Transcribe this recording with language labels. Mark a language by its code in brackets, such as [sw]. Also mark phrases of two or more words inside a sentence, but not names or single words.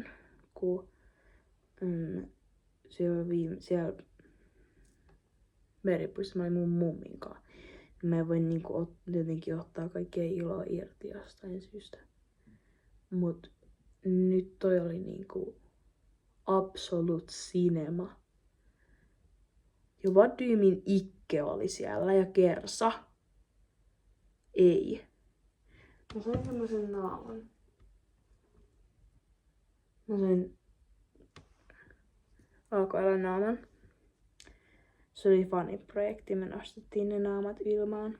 [fi] Kun siellä meripuistossa mä olin mun mummin kanssa. Mä en voi niinku jotenkin ottaa kaikkea iloa irti jostain syystä. Mut nyt toi oli niinku [en] absolute cinema. [fi] Ja [en] what do you mean [fi] Ikke oli siellä ja Kersa? Ei. Mä sain semmosen naaman. Mä sain valkoisen naaman. Se oli faniprojekti, me nostettiin ne naamat ilmaan.